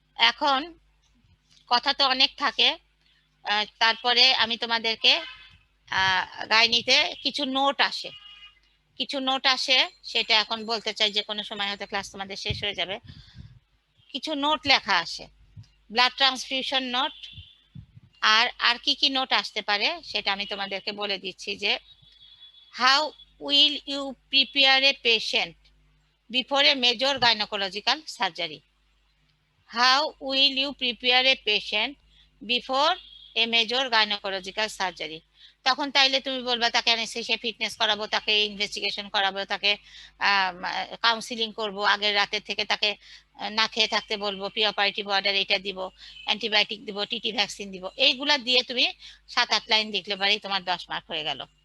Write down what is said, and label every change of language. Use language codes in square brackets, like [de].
[bn] এখন কথা তো অনেক থাকে, তারপরে আমি তোমাদেরকে গাইনিতে কিছু নোট আসে, সেটা এখন বলতে চাই, যে কোনো সময় হয়তো ক্লাস তোমাদের শেষ হয়ে যাবে। কিছু নোট লেখা আসে, ব্লাড ট্রান্সফিউশন নোট, আর কি কি নোট আসতে পারে সেটা আমি তোমাদেরকে বলে দিচ্ছি। যে [en] How will you prepare a patient before a major gynecological surgery. How will you prepare a patient before a major gynecological surgery? [bn] তখন তাইলে তুমি বলবা তাকে অ্যানেস্থেসিয়া ফিটনেস করাবো, তাকে ইনভেস্টিগেশন করাবো, তাকে কাউন্সিলিং করব, আগের রাতের থেকে তাকে না খেয়ে থাকতে বলবো, প্রি অপারেটিভ অর্ডার এটা দিব, অ্যান্টিবায়োটিক দিব, টিটি ভ্যাকসিন দিব, এইগুলা দিয়ে তুমি 7-8 লাইন লিখলে পারেই তোমার 10 মার্ক হয়ে গেল।